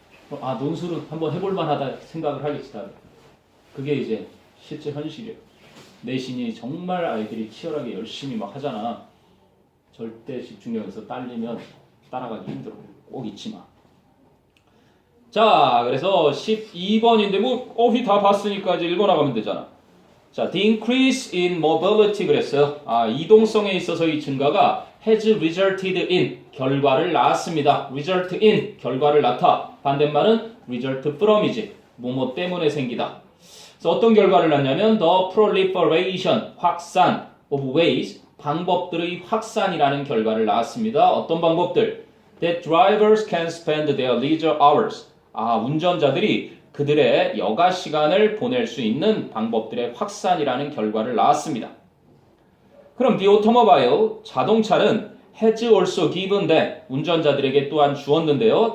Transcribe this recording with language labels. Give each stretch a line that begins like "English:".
Korean: 논술은 한번 해볼 만하다 생각을 하겠지. 다들. 그게 이제 실제 현실이에요. 내신이 정말 아이들이 치열하게 열심히 막 하잖아. 절대 집중력에서 딸리면 따라가기 힘들어. 꼭 잊지 마. 자, 그래서 12번인데 어휘 다 봤으니까 이제 읽어나가면 되잖아. 자,
English: the increase in mobility
Korean: 그랬어요. 이동성에 있어서의 증가가
English: has resulted in
Korean: 결과를 낳았습니다.
English: result in
Korean: 결과를 낳다. 반대말은
English: result from
Korean: 이지. 뭐뭐 때문에 생기다. 그래서 어떤 결과를 낳냐면
English: the proliferation
Korean: 확산
English: of ways
Korean: 방법들의 확산이라는 결과를 낳았습니다. 어떤 방법들?
English: That drivers can spend their leisure hours.
Korean: 운전자들이 그들의 여가 시간을 보낼 수 있는 방법들의 확산이라는 결과를 낳았습니다. 그럼
English: the automobile,
Korean: 자동차는
English: has also given them,
Korean: 운전자들에게 또한 주었는데요.